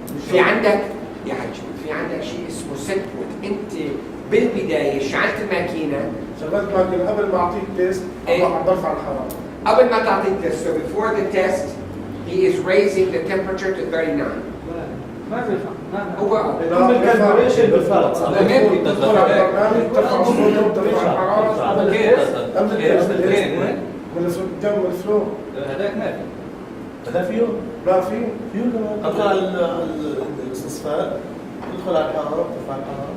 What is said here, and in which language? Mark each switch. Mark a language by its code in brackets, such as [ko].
[ar] في عندك يا حاج في عندك شيء اسمه سيت بوينت. انت بالبدايه شعلت الماكينه شغلت ماكينه قبل ما اعطيك تيست عم برفع الحراره. قبل ما تعطيك تيست. [en] So before the test he is raising the temperature to 39. [ar] ما بيرفع. هو كل الكالبريشن بالفرق. تدخل على البرنامج ترفع الصوديوم ترفع الحراره قبل التيست ولا الدم والفلو. هذاك ما في. هذا فيه؟ لا في تطلع الاستصفاء تدخل على الحراره ترفع الحراره.